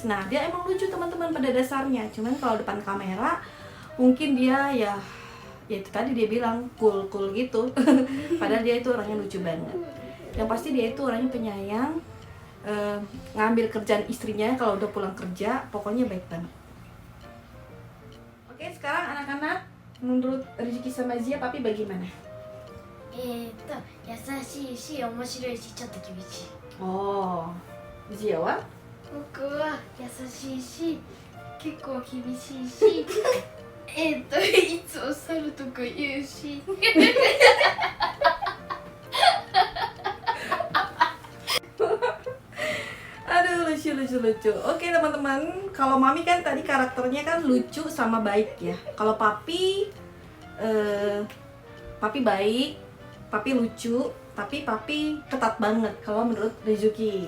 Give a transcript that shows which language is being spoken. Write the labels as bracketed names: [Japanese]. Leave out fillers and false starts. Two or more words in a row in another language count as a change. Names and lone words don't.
[Indonesian] Nah, dia emang lucu teman-teman pada dasarnya. Cuman kalau depan kamera mungkin dia ya itu tadi dia bilang cool gitu. Padahal dia itu orangnya lucu banget. Yang pasti dia itu orangnya penyayang, ngambil kerjaan istrinya kalau udah pulang kerja, pokoknya baik banget. Oke, sekarang anak-anak, menurut Rizky sama Zia, papi bagaimana? [Japanese] 優しいし面白いしちょっと厳しい。 [Indonesian] Oh, Zia wa? [Japanese] 僕は優しいし結構厳しいしいつも猿とか言うし [Indonesian] Aduh, lucu. Oke teman-teman, kalau mami kan tadi karakternya kan lucu sama baik ya. Kalau papi, papi baik, papi lucu, tapi papi ketat banget kalau menurut Rizuki.